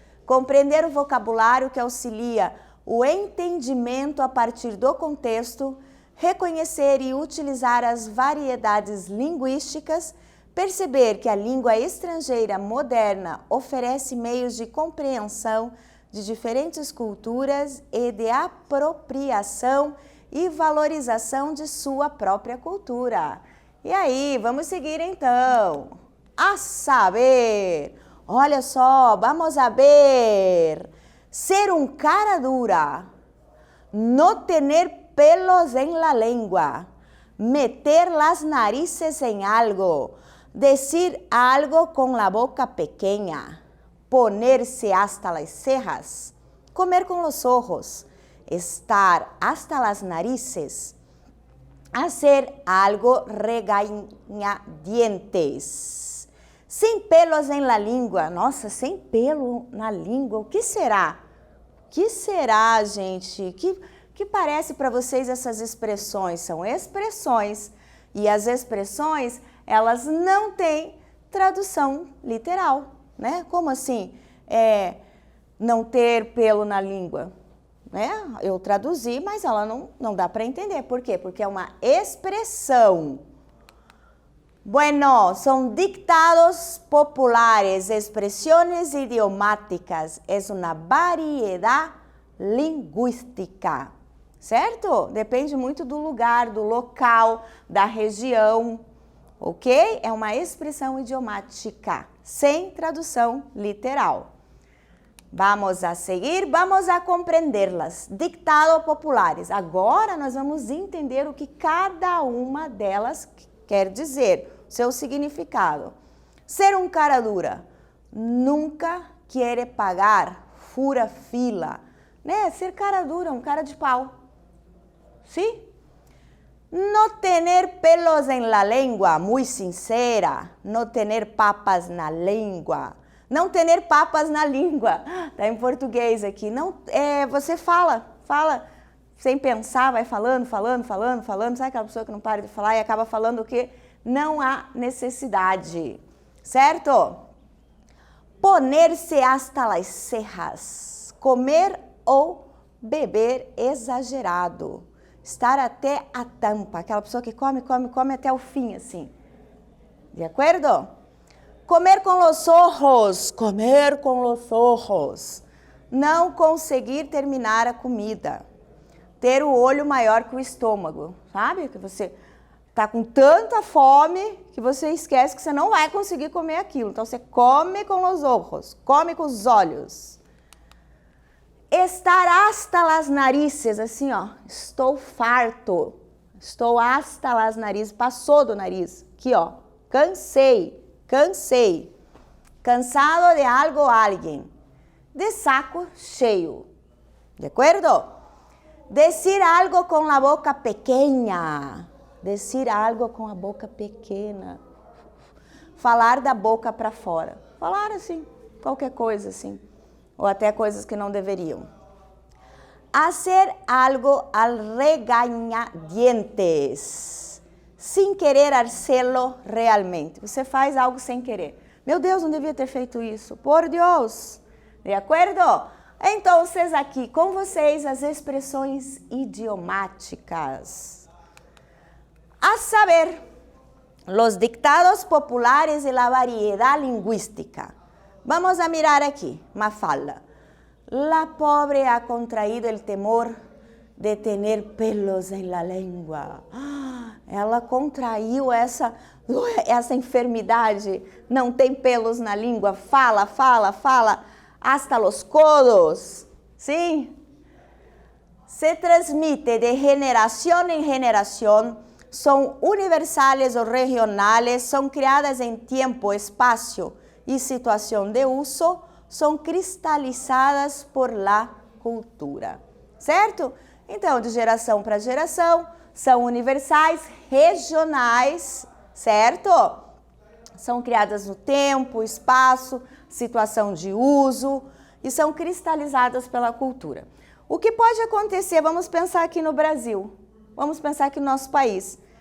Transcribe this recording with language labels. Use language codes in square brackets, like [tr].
[pt] Compreender o vocabulário que auxilia o entendimento a partir do contexto, reconhecer e utilizar as variedades linguísticas, perceber que a língua estrangeira moderna oferece meios de compreensão de diferentes culturas e de apropriação e valorização de sua própria cultura. E aí, vamos seguir então. A saber, olha só, vamos a ver. [es] Ser un cara dura, no tener pelos en la lengua, meter las narices en algo, decir algo con la boca pequeña, ponerse hasta las cejas, comer con los ojos, estar hasta las narices, hacer algo regañadientes. [pt] Sem pelos em la língua. Nossa, sem pelo na língua, o que será? O que será, gente? Que parece para vocês essas expressões? São expressões. E as expressões, elas não têm tradução literal, né? Como assim? Não ter pelo na língua, né? Eu traduzi, mas ela não dá para entender. Por quê? Porque é uma expressão. [es] Bueno, son dictados populares, expresiones idiomáticas, es una variedad lingüística, [pt] certo? Depende muito do lugar, do local, da região, ok? É uma expressão idiomática, sem tradução literal. [es] Vamos a seguir, vamos a compreenderlas. Dictados populares. [pt] Agora nós vamos entender o que cada uma delas quer dizer. Seu significado. Ser um cara dura. [es] Nunca quiere pagar, [pt] fura fila. Né? Ser cara dura, um cara de pau. [es] ¿Sí? No tener pelos en la lengua, muy sincera. No tener papas na língua. Não tener papas na língua. [pt] Tá em português aqui. Não, você fala sem pensar, vai falando. Sabe aquela pessoa que não para de falar e acaba falando o quê? Não há necessidade, certo? [es] Poner-se hasta las cejas, [pt] comer ou beber exagerado, estar até a tampa, aquela pessoa que come até o fim, assim, de acordo? Comer com los ojos, não conseguir terminar a comida, ter o olho maior que o estômago, sabe? Que você tá com tanta fome que você esquece que você não vai conseguir comer aquilo. Então, você come com os ojos, come com os olhos. [es] Estar hasta las narices, assim, ó. [pt] Estou farto. Estou [es] hasta las narices. [pt] Passou do nariz. Aqui, ó. Cansei. Cansado de algo ou alguém. De saco cheio. De acordo? [es] Decir algo [pt] com a boca pequena. [es] Decir algo [pt] com a boca pequena. Falar da boca para fora. Falar assim, qualquer coisa assim. Ou até coisas que não deveriam. [es] Hacer algo al regañadientes. Sem querer hacerlo realmente. [pt] Você faz algo sem querer. Meu Deus, não devia ter feito isso. Por Deus. De acordo? Então, aqui com vocês as expressões idiomáticas. [es] A saber, los dictados populares y la variedad lingüística. Vamos a mirar aqui, Mafalda. La pobre ha contraído el temor de tener pelos en la lengua. [pt] Ela contraiu essa enfermidade, não tem pelos na língua, fala, [es] hasta los codos. [pt] Sim? [es] Se transmite de generación en generación. Son universales o regionales, son criadas en tiempo, espacio y situación de uso, son cristalizadas por la cultura. [pt] Certo? Então, de geração para geração, são universais, regionais, certo? São criadas no tempo, espaço, situação de uso e são cristalizadas pela cultura. O que pode acontecer, vamos pensar aqui no Brasil, vamos pensar aqui no nosso país.